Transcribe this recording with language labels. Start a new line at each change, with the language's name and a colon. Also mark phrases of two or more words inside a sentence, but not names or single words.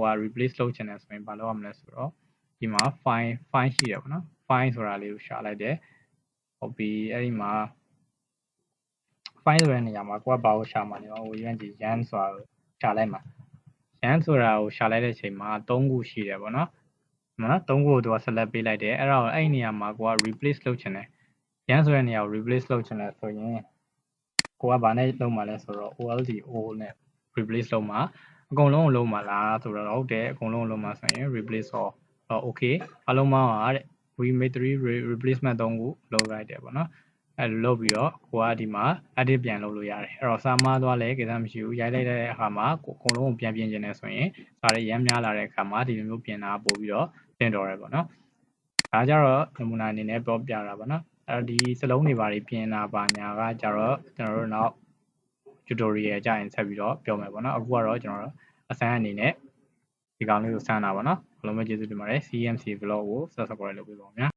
Burmese: က replace လုပ်ချင်တယ်ဆိုရင်ဘာလုပ်ရမလဲဆိုတော့ဒီမှာ file ရှိတယ်ပေါ့နော် file ဆိုတာလေးကိုရှာလိုက်တယ်ဟုတ်ပြီအဲ့ဒီမှာ file ဆိုတဲ့နေရာမှာကိုကဘာကိုရှာမှာလဲyan ဆိုတာကိုရှာလိုက်မှာ yan ဆိုတာကိုရှာလိုက်တဲ့အချိန်မှာ3ခုရှိတယ်ပေါ့နော် 3ခုကိုသူက select ပေးလိုက်တယ်အဲ့တော့အဲ့ဒီနေရာမှာကိုက replace လုပ်ချင်တယ် yan ဆိုတဲ့နေရာကို replace လုပ်ချင်တယ်ဆိုရင်ကိုကဘာနဲ့လုပ်မှာလဲဆိုတော့ old နဲ့ replace လုပ်မှာအကုန်လုံးကိုလုပ် မှာလားဆိုတော့ဟုတ်တယ်အကုန်လုံးကိုလုပ်မှာဆိုရင်
English: replace all okay
Burmese: အလုံးပေါင်းပါတဲ့
English: we made 3 replacement
Burmese: 3 ခုလုပ်လိုက်တယ်ပေါ့နော်အဲ့ လိုလုပ်ပြီးတော့ကိုကဒီမှာ edit ပြန်လုပ်လို့ရတယ်အဲ့တော့စာမားသွားလဲကိစ္စမရှိဘူးရိုက်လိုက်တဲ့အခါမှာအကုန်လုံးကိုပြန်ပြင်နေတယ်ဆိုရင်စာတွေရမ်းများလာတဲ့အခါမှာဒီလိုမျိုးပြင်တာပို့ပြီးတော့တင်တော်တယ်ပေါ့နော်ဒါကြတော့နမူနာအနေနဲ့ပြောပြတာပေါ့နော်အဲ့တော့ဒီစလုံးတွေဘာတွေပြင်တာပါညာကကြတော့ကျွန်တော်တို့နောက် tutorial ကြရင်ဆက်ပြီးတော့ပြောမယ်ပေါ့နော်အခုကတော့ကျွန်တော်တို့အစမ်းအနေနဲ့ဒီကောင်လေးကိုစမ်းတာပေါ့နော်အားလုံးပဲကျေးဇူးတင်ပါတယ် CMC vlog ကို subscribe လုပ်ပေးပါဦးဗျာ